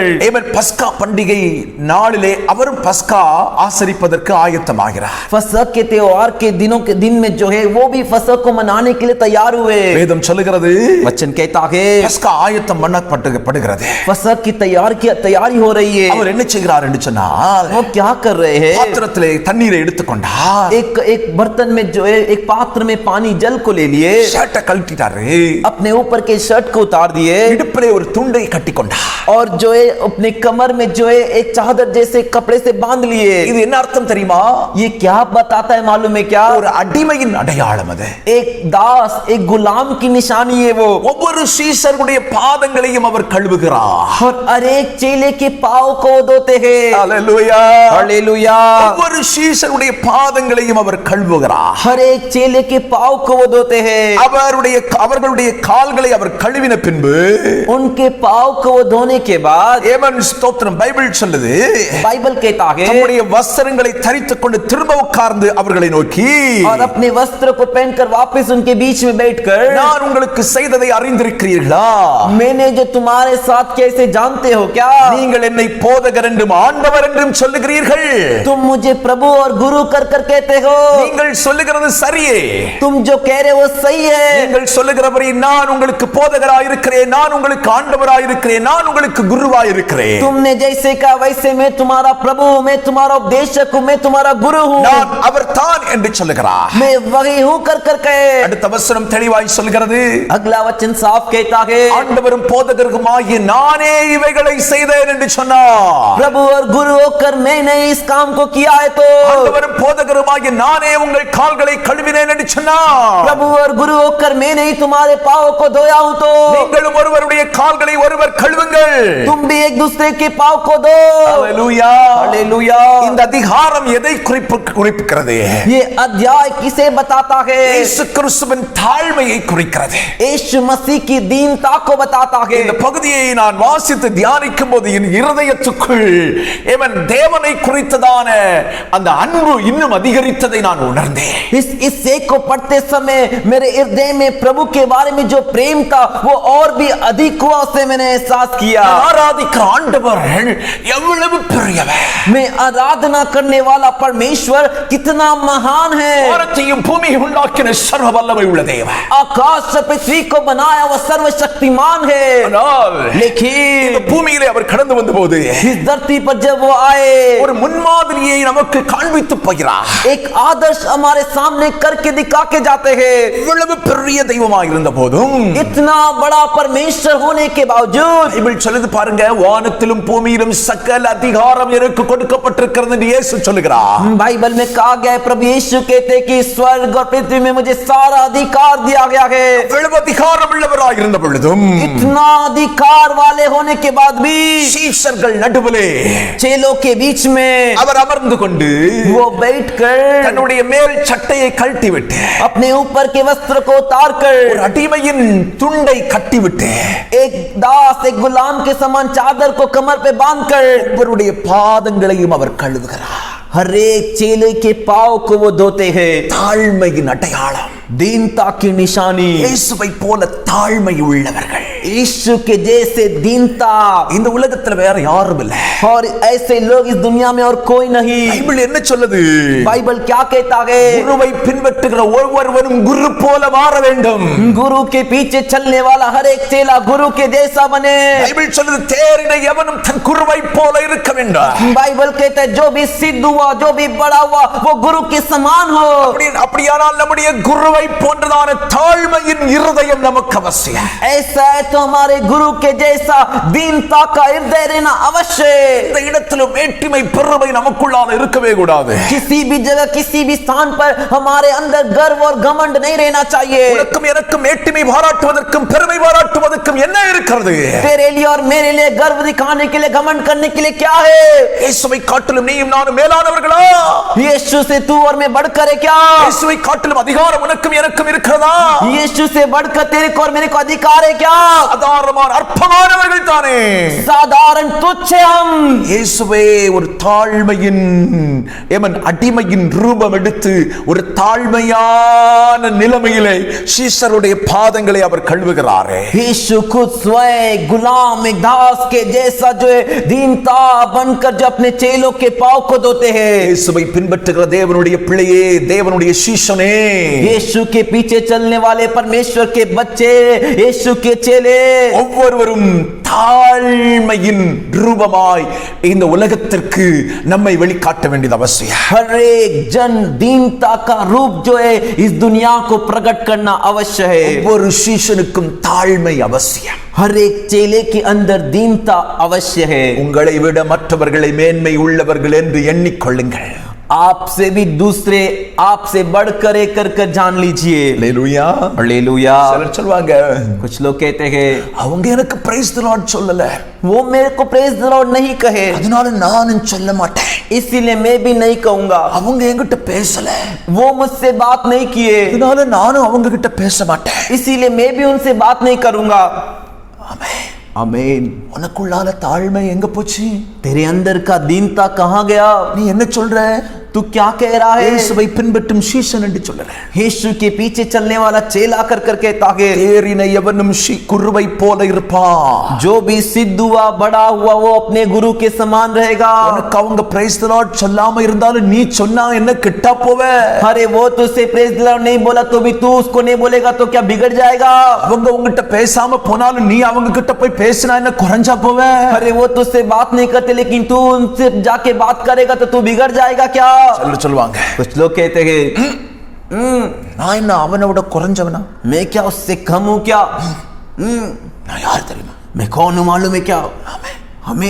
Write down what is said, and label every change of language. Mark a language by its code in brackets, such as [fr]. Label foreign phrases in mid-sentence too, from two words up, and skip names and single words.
[ta] ஏமன் பஸ்கா பண்டிகை நாளிலே அவரும் பஸ்கா ஆசரிப்பதற்கு ஆயத்தமாகிறார். [hi] फसह के त्योहार के दिन में जो है वो भी फसह को मनाने के लिए तैयार हुए। [ta] வேதம் சொல்லுகிறது, [hi] वचन कहता है [ta] பஸ்கா ஆயத்தம் பண்ணப்படுகிறது. [hi] फसह की तैयारी हो रही है। [ta] அவர் என்ன செய்கிறார் என்று சொன்னால், [hi] वो क्या कर रहे हैं? [ta] பாத்திரத்திலே தண்ணீரை எடுத்துக்கொண்டார், [hi] एक बर्तन में जो है एक पात्र में पानी जल को ले लिए, [ta] ஷர்ட்டை கழட்டிட்டாரு, [hi] अपने ऊपर के शर्ट को उतार दिए [ta] இடுப்பிலே ஒரு துண்டை கட்டிக்கொண்டார். [hi] और जो है अपने कमर में जो है एक चादर जैसे कपड़े से बांध लिए। [ta] இது என்ன அர்த்தம் தெரியுமா? [hi] ये क्या बताता है मालूम है क्या? [ta] ஒரு அடிமையின் அடையாளம் அது. [hi] एक दास, एक गुलाम की निशानी है वो। [ta] ஒவ்வொரு சீஷருடைய பாதங்களையும் அவர் கழுவுகிறார். [hi] और हर एक चेले के पाँव को धोते हैं। [ta] அல்லேலூயா. [hi] हालेलुया। [ta] ஒவ்வொரு சீஷருடைய பாதங்களையும் அவர் கழுவுகிறார். [hi] हर एक चेले के पाँव को वो धोते हैं। [ta] அவர்களுடைய கால்களை அவர் கழுவின பின்பு [hi] उनके पाँव को वो धोने के बाद [ta] ஏமன் ஸ்தோத்திரம், பைபிள் சொல்லுது, [hi] बाइबल कहता है [ta] தம்முடைய வஸ்திரங்களை தரித்துக் கொண்டு திரும்ப உட்கார்ந்து அவர்களை நோக்கி, [hi] और अपने वस्त्र को पहनकर वापस उनके बीच में बैठकर, [ta] நான் உங்களுக்கு செய்ததை அறிந்திருக்கிறீர்களா? [hi] मैंने जो तुम्हारे साथ कैसे जानते हो क्या? [ta] நீங்கள் என்னை போதகர் என்றும் ஆண்டவர் என்றும் சொல்லுகிறீர்கள். [hi] तुम मुझे प्रभु और गुरु कर कहते हो। [ta] நீங்கள் சொல்லுகிறது சரியே. [hi] तुम जो कह रहे हो सही है। [ta] நீங்கள் சொல்லுகிறபடி நான் உங்களுக்கு போதகராய் இருக்கிறேன், நான் உங்களுக்கு ஆண்டவராய் இருக்கிறேன், நான் உங்களுக்கு குருவாய் இருக்கிறேன். [hi] तुमने जैसे कहा वैसे मैं तुम्हारा प्रभु हूँ, मैं तुम्हारा उपदेशक हूँ, मैं तुम्हारा गुरु हूँ। [ta] நான் அவர்தான் என்று சொல்லுகிறார். [hi] मैं वही हूँ कर कहे। [ta] அடுத்த வசனம் தெளிவாய் சொல்கிறது, [hi] अगला वचन साफ कहता है, [ta] ஆண்டவரும் போதகருமாகிய நானே இவைகளை செய்தேன் என்று சொன்னார். [hi] प्रभु और गुरु होकर मैंने इस काम को किया है तो [ta] ஆண்டவரும் போதகருமாகிய நானே உங்கள் கால்களை கழுவினேன் என்று சொன்னார். [hi] प्रभु और गुरु होकर मैंने ही तुम्हारे पाँव को धोया हूँ तो [ta] நீங்களும் ஒருவருடைய கால்களை ஒருவர் கழுவுங்கள். [hi] तुम भी एक दूसरे के पाव को दो। [ta] ஹalleluya. [hi] हालेलुया। [ta] இந்த அதிகாரம் எதை குறிப்பிக்கிறது? [hi] ये अध्याय किसे बताता है? [ta] இயேசு கிறிஸ்துவின் தாழ்மையை குறிக்கிறது. [hi] यीशु मसीह की दीनता को बताता है। [ta] இந்த பகுதியை நான் வாசித்து தியானிக்கும் போது என் இருதயத்துக்குள் தேவனை குறித்ததான அந்த அன்பு இன்னும் அதிகரித்ததை நான் உணர்ந்தேன். [hi] इस हिस्से को पढ़ते समय मेरे हृदय में प्रभु के बारे में जो प्रेम था वो और भी अधिक हुआ, उसे मैंने एहसास किया। [ta] ஆராதிக்கிற ஆண்டவர் எவ்வளவு பெரியவர்! [hi] मैं आराधना करने वाला परमेश्वर कितना महान है। [ta] வானத்தையும் பூமியையும் உண்டாக்கின சர்வ வல்லமை உள்ள தேவன், [hi] आकाश से पृथ्वी को बनाया वो सर्वशक्तिमान है। लेकिन [ta] இந்த பூமியிலே அவர் கடந்து வந்தபோது [hi] इस धरती पर जब वो आए [ta] ஒரு முன்மாதிரியை நமக்கு காண்பித்து போகிறார். [hi] एक आदर्श हमारे सामने करके दिखा के जाते हैं। [ta] இவ்வளவு பெரிய தெய்வமாக இருந்த போதும், [hi] इतना बड़ा परमेश्वर होने के बावजूद [ta] பைபிள் சொல்லுது பாருங்க, வானத்திலும் பூமியிலும் சகல அதிகாரம் எனக்கு கொடுக்கப்பட்டிருக்கிறது என்று இயேசு சொல்லுகிறார். [hi] बाइबल में कहा गया है, प्रभु यीशु कहते हैं कि स्वर्ग और पृथ्वी में मुझे सारा अधिकार दिया गया है। [ta] இவ்வளவு அதிகாரம் உள்ளவராக இருந்த பொழுதும், [hi] इतना अधिकार वाले होने के बाद भी [ta] சீஷர்கள் நடுவிலே [hi] चेलों के बीच में [ta] அவர் அமர்ந்து கொண்டு [hi] वो बैठकर [ta] தன்னுடைய மேல் சட்டையை கழட்டிவிட்டு [hi] अपने ऊपर के वस्त्र को उतार कर [ta] ஒரு அடிமையின் துண்டை கட்டிவிட்டு [hi] एक दास एक गुलाम के समान चादर को कमर पे बांधकर [ta] ஒவ்வொருடைய பாதங்களையும் அவர் கழுவுகிறார். [hi] हर एक चेले के पांव को वो धोते हैं। [ta] தாழ்மையின் அடையாளம், [hi] दीनता की निशानी। [ta] இயேசுவை போல தாழ்மை உள்ளவர்கள் [hi] यीशु के जैसे दीनता [ta] இந்த உலகத்துல வேற யாரும் இல்ல. [hi] और ऐसे लोग इस दुनिया में और कोई नहीं। [ta] பைபிள் என்ன சொல்லுது? [hi] बाइबल क्या कहता है? [ta] குருவை பின்பற்றுகிற ஒவ்வொருவரும் குரு போல மாற வேண்டும். [hi] गुरु के पीछे चलने वाला हर एक चेला गुरु के जैसा बने। [ta] பைபிள் சொல்லுது, தேறின எவனும் தன் குருவை போல இருக்க வேண்டும். [hi] बाइबल कहता है जो भी सिद्ध हुआ, जो भी बड़ा हुआ, वो गुरु के समान हो। [ta] அப்படியானால் நம்முடைய குருவை போன்றதான தாழ்மையின் இருதயம் நமக்கு அவசியம். [hi] ऐसा है तो हमारे गुरु के जैसा दीनता का हृदय रहना अवश्य। [ta] இந்த இடத்திலும் மேட்டிமை பெருமை நமக்குள்ளாக இருக்கவே கூடாது. [hi] किसी भी जगह किसी भी स्थान पर हमारे अंदर गर्व और घमंड नहीं रहना चाहिए। [ta] உனக்கும் எனக்கும் மேட்டிமை பாராட்டுவதற்கும் பெருமை பாராட்டுவதற்கும் என்ன இருக்கிறது? [hi] तेरे लिए और मेरे लिए गर्व दिखाने के लिए, घमंड करने के लिए क्या है? [ta] இயேசுவை காட்டிலும் நீயும் நானும் மேலானவர்களா? [hi] यीशु से तू और मैं बढ़कर है क्या? [ta] இயேசுவை காட்டிலும் அதிகாரம் உனக்கும் எனக்கும் இருக்கிறதா? [hi] यीशु से बढ़कर तेरे को और मेरे को अधिकार है क्या? [ta] சாதாரணமான அற்பமானவர்கள் தானே. [hi] साधारण तुच्छ हम। [ta] இயேசுவே ஒரு தாழ்மையின் அடிமையின் ரூபம் எடுத்து ஒரு தாழ்மையான நிலைமையிலே சீஷருடைய பாதங்களை அவர் கழுவுகிறார். [hi] यीशु खुद स्वयं गुलाम एक दास के जैसा जो है दीनता बनकर जो अपने चेलों के पांव को धोते हैं। [ta] இயேசுவை பின்பற்றுகிற தேவனுடைய பிள்ளையே, தேவனுடைய சீஷனே, [hi] यीशु के पीछे चलने वाले परमेश्वर के बच्चे, यीशु के चेले [ta] ஒவ்வொருவரும் தாழ்மையின் ரூபமாய் இந்த உலகத்திற்கு நம்மை வெளிக்காட்ட வேண்டியது அவசியம். [hi] हर एक जन दीनता का रूप जो है इस दुनिया को प्रकट करना अवश्य है। [ta] ஒவ்வொரு சீஷனுக்கும் தாழ்மை அவசியம். [hi] हर एक चेले के अंदर दीनता अवश्य है। [ta] உங்களை விட மற்றவர்களை மேன்மை உள்ளவர்கள் என்று எண்ணிக்கொள்ளுங்கள். [hi] आपसे भी दूसरे आपसे बढ़कर एक कर जान लीजिए। [ta] அல்லேலூயா, [hi] हालेलुया। [ta] சிலர் சொல்வாங்க, [hi] कुछ लोग कहते हैं [ta] அவங்க எனக்கு [en] praise the Lord [ta] சொல்லல, [hi] वो मेरे को [en] praise the Lord [hi] नहीं कहे, [ta] அதனால நானும் சொல்ல மாட்டேன். [hi] इसीलिए मैं भी नहीं कहूंगा। [ta] அவங்க என்கிட்ட பேசல, [hi] वो मुझसे बात नहीं किए, [ta] அதனால நானும் அவங்க கிட்ட பேச மாட்டேன். [hi] इसीलिए मैं भी उनसे बात नहीं करूंगा। [ta] ஆமென். [hi] आमीन। [ta] உனக்குள்ளால தாழ்மை எங்க போச்சு? [hi] तेरे अंदर का दीनता कहाँ गया? [ta] நீ என்ன சொல்ற? [hi] तू क्या कह रहा है? [ta] இயேசுவை பின்பற்றும் சீஷன் என்று சொல்லல, [hi] यीशु के पीछे चलने वाला चेला कर कहता है [ta] தேறின எவனும் குருவை போல இருப்பான். [hi] जो भी सिद्ध हुआ बड़ा हुआ वो अपने गुरु के समान रहेगा। [ta] உனக்கு அவங்க [en] praise the Lord [ta] சொல்லாம இருந்தாலும் நீ சொன்னா என்ன கிட்டா போவ? [hi] अरे वो तुझसे [en] praise the Lord [hi] नहीं बोला तो भी तू उसको नहीं बोलेगा तो क्या बिगड़ जाएगा? [ta] அவங்க உங்ககிட்ட பேசாம போனாலும் நீ அவங்க கிட்ட போய் பேசினா என்ன குறைஞ்சா போவ? [hi] अरे वो तुझसे बात नहीं करते लेकिन तू उनसे जाके बात करेगा तो तू बिगड़ जाएगा क्या? [ta] சிலர் சொல்வாங்க, [hi] कुछ लोग कहते हैं [ta] நான் என்ன அவனை விட குறைஞ்சவனா? [hi] मैं क्या उससे कम हूं क्या? [ta] நான் யார் தெரியுமா? [hi] मैं कौन हूं मालूम है क्या? हमें